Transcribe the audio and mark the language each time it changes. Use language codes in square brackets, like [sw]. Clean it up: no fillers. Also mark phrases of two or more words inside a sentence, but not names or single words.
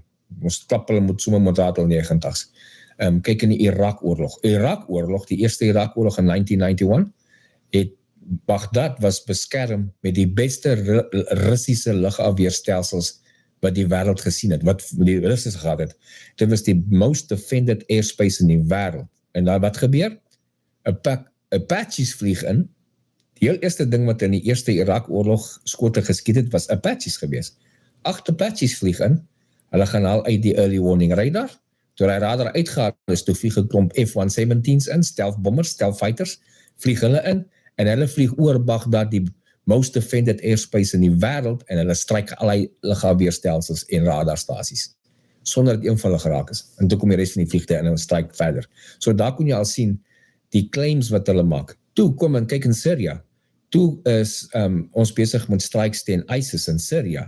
[af] Ons klap hulle met sommer met Ratel 90's. Kyk in die Irak-oorlog, die eerste Irak-oorlog in 1991, het Baghdad was beskerm met die beste Russiese lugafweerstelsels wat die wêreld gesien het, wat die Russiese gehad het. Dit was die [en] most defended airspace [af] in die wêreld. En daar wat gebeur? Apaches vlieg in. Die heel eerste ding wat in die eerste Irak-oorlog skote geskiet het, was Apaches gewees. 8 Apaches vlieg in, hulle gaan al uit die [en] early warning radar, [af] toe die radar uitgehaal is, toe vlieg 'n klomp F-117's in, [en] stealth bombers, stealth fighters, [af] vlieg hulle in, en hulle vlieg oor Baghdad, die [en] most defended airspace [af] in die wêreld, en hulle stryk allerlei lugafweerstelsels en radarstasies, sonder dat een van hulle geraak is. En toe kom die rest van die vliegtuie en hulle stryk verder. So daar kon jy al sien, die claims wat hulle maak. Toe kom en kyk in Syria. Toe is ons besig met strikes teen ISIS in Syria.